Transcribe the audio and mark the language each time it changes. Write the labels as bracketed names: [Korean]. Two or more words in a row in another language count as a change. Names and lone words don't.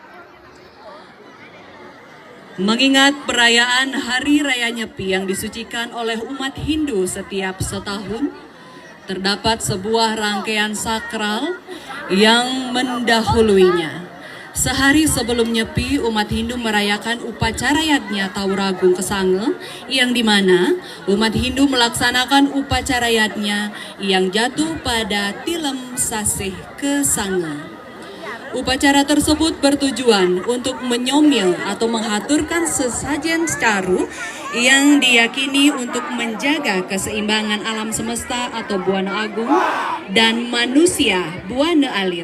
[Indonesian] Mengingat perayaan Hari Raya Nyepi yang disucikan oleh umat Hindu setiap setahun, terdapat sebuah rangkaian sakral yang mendahuluinya. Sehari sebelum Nyepi, umat Hindu merayakan upacara yadnya Tauragung Kesange, yang dimana umat Hindu melaksanakan upacara yadnya yang jatuh pada Tilem Sasih Kesange. Upacara tersebut bertujuan untuk menyomil atau menghaturkan sesajen caru yang diyakini untuk menjaga keseimbangan alam semesta atau Buana Agung dan manusia Buana Alit.